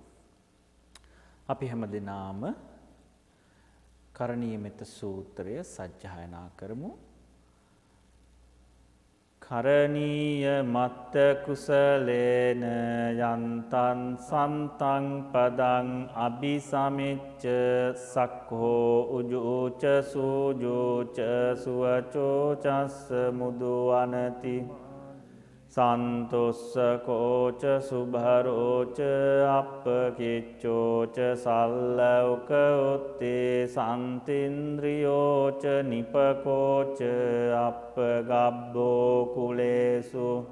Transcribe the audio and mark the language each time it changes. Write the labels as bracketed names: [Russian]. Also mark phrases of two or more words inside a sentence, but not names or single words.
[Sinhala] අපි හැම දෙනාම කරණීයමෙත සූත්‍රය සජ්ජායනා කරමු. [Pali] කරණීය මත්ත කුසලේන යන්තං සන්තං පදං අபிසමිච්ච සක්ඛෝ උජෝච සූජෝච සුවචෝ චස්ස මුදුවනති සන්තොස්ස කෝච සුභරෝච අප්පකිච්චෝච සල්ලෞක උත්තේ සන්තින්ද්‍රියෝච නිපකෝච අප්පගබ්බෝ කුලේසු